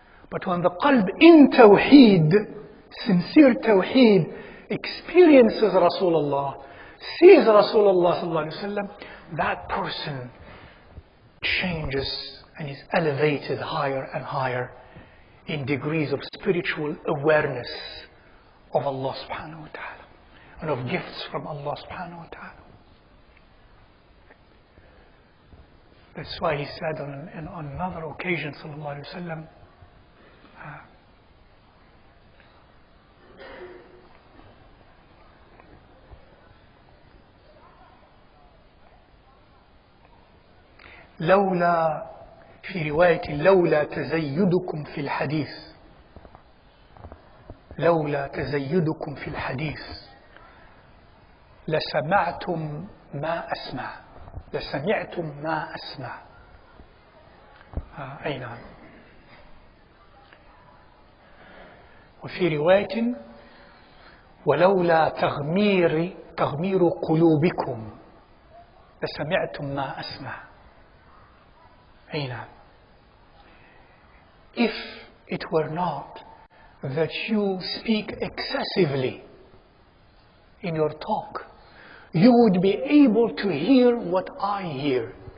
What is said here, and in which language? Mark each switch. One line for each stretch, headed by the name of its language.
English: But when the qalb in tawheed, sincere tawheed, experiences Rasulullah, sees Rasulullah sallallahu alaihi wasallam, that person changes and is elevated higher and higher in degrees of spiritual awareness of Allah subhanahu wa ta'ala and of gifts from Allah subhanahu wa ta'ala. That's why he said on another occasion sallallahu alaihi wasallam,
Arabic: لولا في رواية لولا تزيدكم في الحديث لولا تزيدكم في الحديث لسمعتم ما أسمع لسمعتم ما أسمع. أي نعم. وفي رواية ولولا تغمير قلوبكم لسمعتم ما أسمع. أي نعم.
English: If it were not that you speak excessively in your talk, you would be able to hear what I hear.